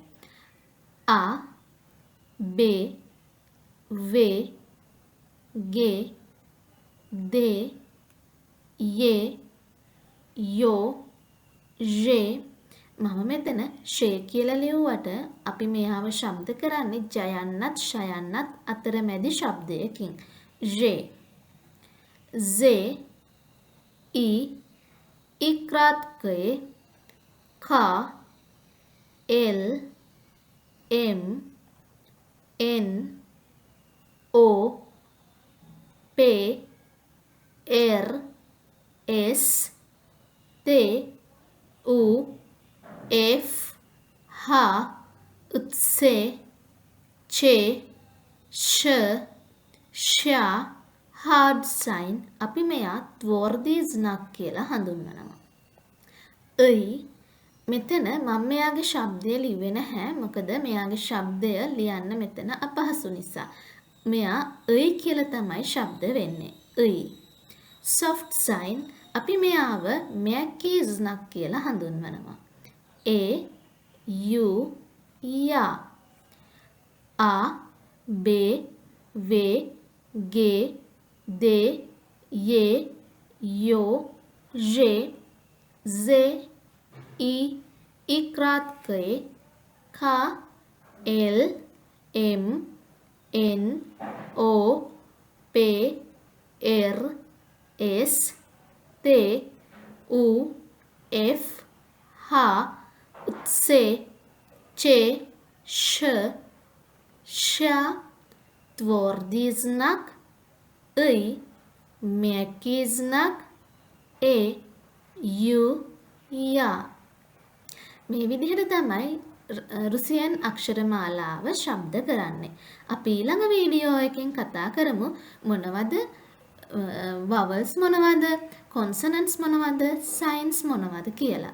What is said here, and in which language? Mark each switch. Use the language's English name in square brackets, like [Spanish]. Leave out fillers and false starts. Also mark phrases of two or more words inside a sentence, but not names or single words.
[Russian] A, B, V, G, D, Y, Yo, J. [Sinhala] මම මෙතන ෂේ කියලා ලියුවට අපි මෙයාව ශබ්ද කරන්නේ ජයන්නත් ෂයන්නත් අතරමැදි ශබ්දයකින්. [Russian] J, Z, E, I краткое К, L, M, N, O, P, R, S, T, U, F, H, Ц, Ч, Ш, Ш, [English] hard sign [Sinhala] අපි මෙයා [Russian] tвордый знак [Sinhala] කියලා හඳුන්වනවා. මෙතන මම මෙයාගේ ශබ්දය ලිව්වේ නැහැ. මොකද මෙයාගේ ශබ්දය ලියන්න මෙතන අපහසු නිසා. මෙයා කියලා තමයි ශබ්ද වෙන්නේ. [English] soft sign [Sinhala] අපි මෙයාව [Russian] mягкий знак [Sinhala] කියලා හඳුන්වනවා. [Russian] A, U, ya. A, B, V, G, D, Y, Yo, J, Z, I краткое К, L, M, N, O, P, R, S, T, U, F, H, Ц, Ч, Ш, Ш, твердый знак, мягкий знак, U, ya. [Sinhala] මේ විදිහට තමයි රුසියන් අක්ෂර මාලාව ශබ්ද කරන්නේ. අපි ඊළඟ වීඩියෝ එකෙන් කතා කරමු මොනවද vowels මොනවද, consonants මොනවද, signs මොනවද කියලා.